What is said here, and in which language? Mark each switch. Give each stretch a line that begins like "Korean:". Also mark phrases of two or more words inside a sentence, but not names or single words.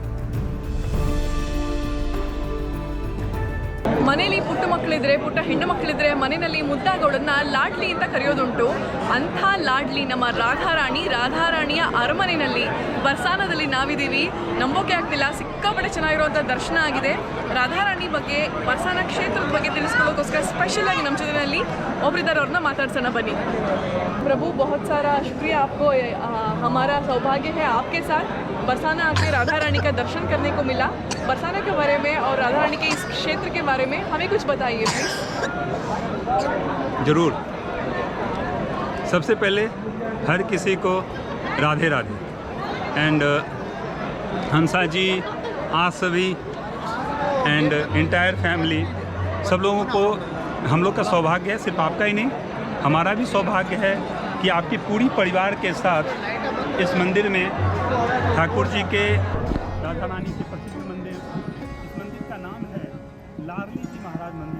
Kannada: ಮನೇಲಿ ಪುಟ್ಟ ಮಕ್ಕಳಿದ್ರೆ, ಪುಟ್ಟ ಹೆಣ್ಣು ಮಕ್ಕಳಿದ್ರೆ ಮನೆಯಲ್ಲಿ ಮುದ್ದಾಗೋಳನ್ನ ಲಾಡ್ಲಿ ಅಂತ ಕರೆಯೋದುಂಟು. ಅಂಥ ಲಾಡ್ಲಿ ನಮ್ಮ ರಾಧಾರಾಣಿಯ ಅರಮನೆಯಲ್ಲಿ ಬರ್ಸಾನದಲ್ಲಿ ನಾವಿದ್ದೀವಿ. ನಂಬೋಕೆ ಆಗ್ತಿಲ್ಲ, ಸಿಕ್ಕಾಪಟ್ಟೆ ಚೆನ್ನಾಗಿರುವಂಥ ದರ್ಶನ ಆಗಿದೆ. ರಾಧಾರಾಣಿ ಬಗ್ಗೆ, ಬರ್ಸಾನ ಕ್ಷೇತ್ರದ ಬಗ್ಗೆ ತಿಳಿಸ್ಕೊಳ್ಳೋಕ್ಕೋಸ್ಕರ ಸ್ಪೆಷಲ್ ಆಗಿ ನಮ್ಮ ಜೊತೆಯಲ್ಲಿ ಒಬ್ಬರಿದ್ದಾರೆ, ಅವ್ರನ್ನ ಮಾತಾಡ್ಸೋಣ ಬನ್ನಿ.
Hindi: प्रभु बहुत सारा शुक्रिया आपको, हमारा सौभाग्य है आपके साथ बरसाना आके राधा रानी का दर्शन करने को मिला. बरसाना के बारे में और राधा रानी के इस क्षेत्र के बारे में हमें कुछ बताइए प्लीज. ज़रूर. सबसे पहले हर किसी को राधे राधे एंड हंसा जी, आप सभी
English: and entire family,
Hindi: सब लोगों को हम लोग का सौभाग्य है, सिर्फ आपका ही नहीं हमारा भी सौभाग्य है कि आपके पूरी परिवार के साथ इस मंदिर में ठाकुर जी के, राधा रानी के प्रसिद्ध मंदिर, इस मंदिर का नाम है लाडली जी महाराज मंदिर.